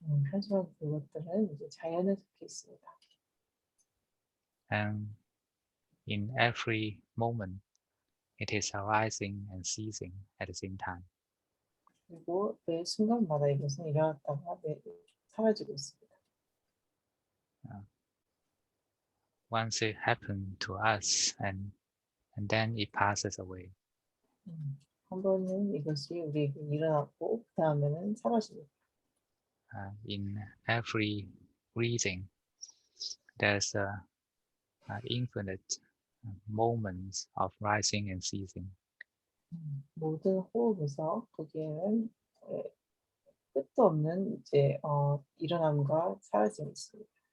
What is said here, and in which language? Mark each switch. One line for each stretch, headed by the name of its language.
Korean: 하지만 그것들은 이제 자연에 속해 있습니다.
English: And in every moment, it is arising and ceasing at the same time.
Korean: 그리고 매 순간마다 이것은 일어났다가 사라지고 있습니다.
English: Once it happened to us, and then it passes away.
Korean: 한 번은 이것이 우리에게 일어났고 그 다음에는 사라집니다.
English: In every breathing, there's infinite moments of rising and ceasing.
Korean: 모든 호흡에서 거기에는 끝도 없는 이제 일어남과 사라짐이 있습니다.